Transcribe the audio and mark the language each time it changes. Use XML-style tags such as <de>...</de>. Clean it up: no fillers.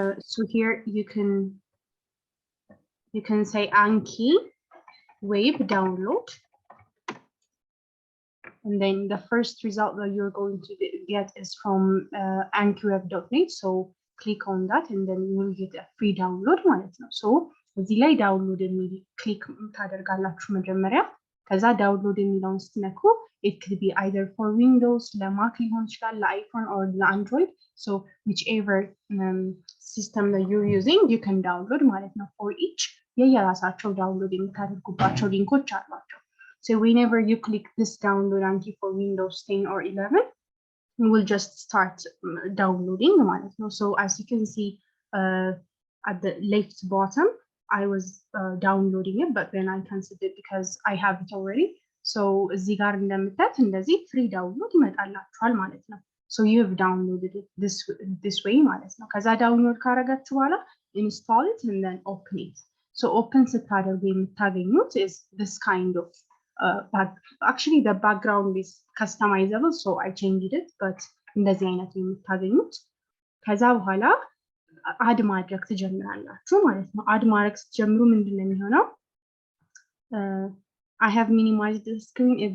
<en>So here you can say Anki wave download. And then the first result that you're going to get is from ankiweb.net. So click on that and then you will get a free download</en> <am>ማለት ነው. So እዚህ ላይ ዳውንሎድ የሚል ክሊክ ታደርጋላችሁ መጀመሪያ። ከዛ ዳውንሎድ የሚለውን ስትነኩ</am> <en>it could be either for Windows,</en> <am>ለማክ ሊሆን ይችላል፣ ለአይፎን or ለአንድሮይድ.</am> <en>So whichever system that you're using, you can download</en> <am>ማለት ነው. For each የየራሳቸው ዳውንሎድ የምታደርጉባቸው ሊንኮች አሏቸው.</am> <en>So whenever you click this download Anki for Windows 10 or 11, it will just start downloading</en> <am>ማለት ነው.</am> <en>So as you can see at the left bottom, I was downloading it, but then I canceled it because I have it already.</en> <am>So እዚህ ጋር እንደምታዩት እንደዚህ free download ይመጣላችኋል ማለት ነው.</am> <en>So you have downloaded it this way</en> <am>ማለት ነው. ከዛ download ካረጋችሁ በኋላ</am> <en>install it and then open it.</en> <am>So open ስታደርጉ የምታገኙት</am> <en>is this kind of actually the background is customizable, so I changed it, but</en> <am>እንደዚህ አይነት የምታገኙት ከዛ በኋላ አድ ማድረግ ትጀምራላችሁ ማለት ነው። አድ ማድረግ ስትጀምሩ ምንድነው የሚሆነው?</am> <en>I have minimized the screen.</en>